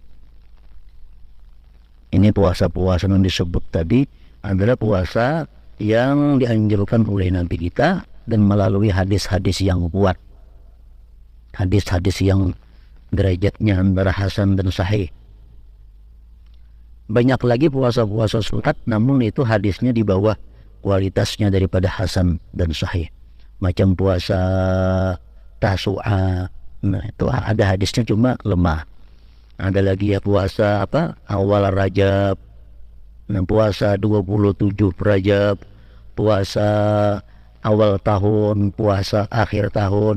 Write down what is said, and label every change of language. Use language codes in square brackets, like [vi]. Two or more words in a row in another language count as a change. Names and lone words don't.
[id] Ini puasa-puasa yang disebut tadi adalah puasa yang dianjurkan oleh Nabi kita dan melalui hadis-hadis yang kuat. Hadis-hadis yang derajatnya antara hasan dan sahih. Banyak lagi puasa-puasa sunat, namun itu hadisnya di bawah kualitasnya daripada hasan dan sahih. Macam puasa Tasu'a, nah itu ada hadisnya cuma lemah. Ada lagi ya puasa awal Rajab, nah, puasa 27 Rajab, puasa awal tahun, puasa akhir tahun.